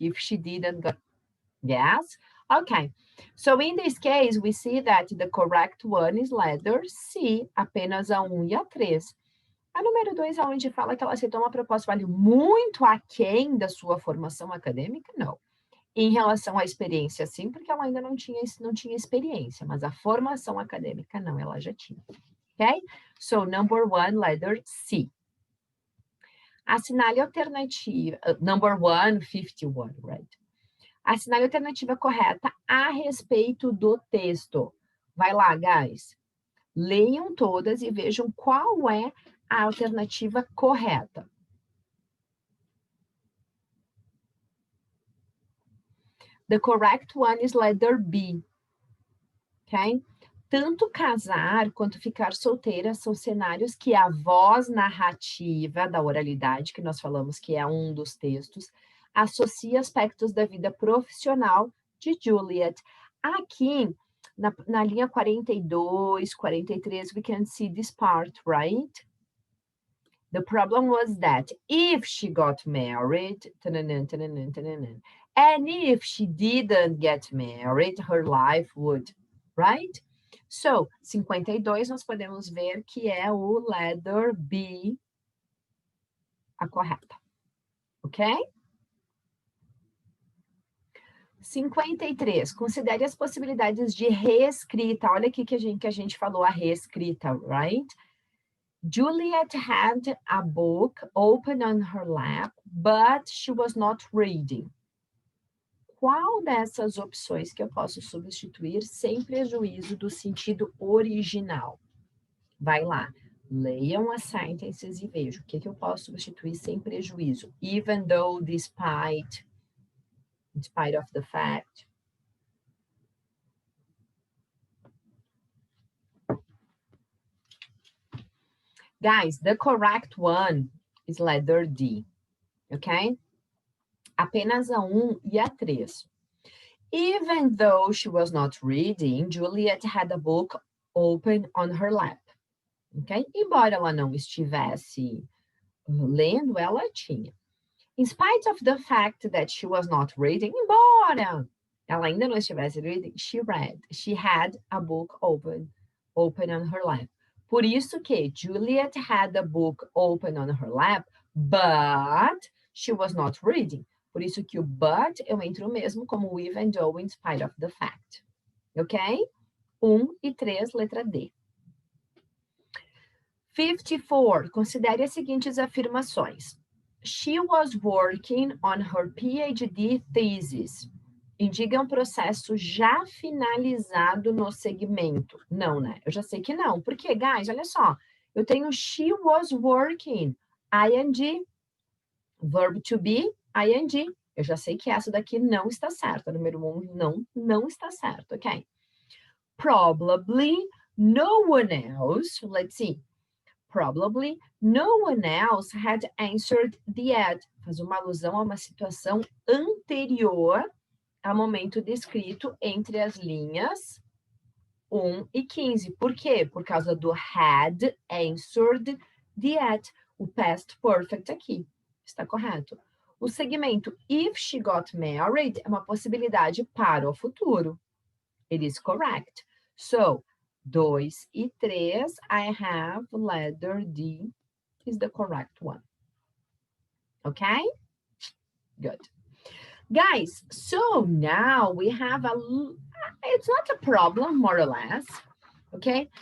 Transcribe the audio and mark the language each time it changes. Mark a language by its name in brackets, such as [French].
[English] If she didn't get, yes? Okay. So in this case, we see that the correct one is letter C, [Portuguese] apenas a 1 e a 3. A número 2, onde fala que ela aceitou uma proposta vale muito aquém da sua formação acadêmica, não. Em relação à experiência, sim, porque ela ainda não tinha experiência, mas a formação acadêmica, não, ela já tinha. [English] Ok? So, number 1, letter C. [Portuguese] Assinale a alternativa, [English] number 1, 51, right? [Portuguese] Assinale a alternativa correta a respeito do texto. Vai lá, guys. Leiam todas e vejam qual é a alternativa correta. [English] The correct one is letter B. Ok? [Portuguese] Tanto casar quanto ficar solteira são cenários que a voz narrativa da oralidade, que nós falamos que é um dos textos, associa aspectos da vida profissional de Juliet. Aqui, na linha 42, 43, [English] we can see this part, right? The problem was that if she got married, and if she didn't get married, her life would, right? [Portuguese] So, 52, nós podemos ver que é o [English] letter B, [Portuguese] a correta. Ok? 53, considere as possibilidades de reescrita. Olha aqui que a gente falou a reescrita, right? [English] Juliet had a book open on her lap, but she was not reading. [Portuguese] Qual dessas opções que eu posso substituir sem prejuízo do sentido original? Vai lá, leiam as sentences e vejam o que eu posso substituir sem prejuízo. [English] Even though, despite, in spite of the fact. Guys, the correct one is letter D, ok? [Portuguese] Apenas a 1 e a 3. [English] Even though she was not reading, Juliet had a book open on her lap. Okay? [Portuguese] Embora ela não estivesse lendo, ela tinha. [English] In spite of the fact that she was not reading, [Portuguese] embora ela ainda não estivesse [English] reading, she read. She had a book open on her lap. [Portuguese] Por isso que [English] Juliet had a book open on her lap, but she was not reading. [Portuguese] Por isso que o but eu entro mesmo como [English] even though, in spite of the fact. [Portuguese] Ok? 1 e 3, letra D. 54. Considere as seguintes afirmações. [English] She was working on her PhD thesis. [Portuguese] Indica um processo já finalizado no segmento. Não, né? Eu já sei que não. Por quê, guys? Olha só. Eu tenho [English] she was working. ING. Verb to be, ING. [Portuguese] Eu já sei que essa daqui não está certa. Número 1 não está certo, ok? [English] Probably no one else, let's see. Probably no one else had answered the ad. [Portuguese] Faz uma alusão a uma situação anterior ao momento descrito entre as linhas 1 e 15. Por quê? Por causa do [English] had answered the ad. [Portuguese] O past perfect aqui. Está correto. O segmento [English] if she got married [Portuguese] é uma possibilidade para o futuro. [English] It is correct. So, [Portuguese] 2 e 3, [English] I have letter D is the correct one. Okay? Good. Guys, so now we have it's not a problem, more or less, ok?